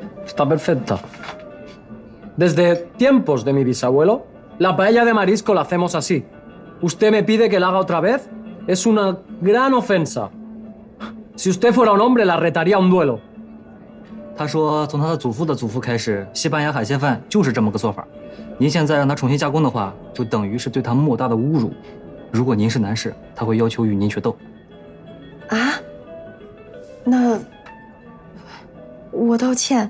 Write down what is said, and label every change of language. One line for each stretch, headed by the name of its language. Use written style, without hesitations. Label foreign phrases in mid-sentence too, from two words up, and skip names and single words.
Spanish: Está perfecta. Desde tiempos de mi bisabuelo, la paella de marisco la hacemos así. Usted me pide que la haga otra vez. Es una gran ofensa. Si usted fuera un hombre, la retaría un duelo.
Chinese: 他说，从他的祖父的祖父开始，西班牙海鲜饭就是这么个做法。您现在让他重新加工的话，就等于是对他莫大的侮辱。如果您是男士，他会要求与您决斗。啊？那我道歉。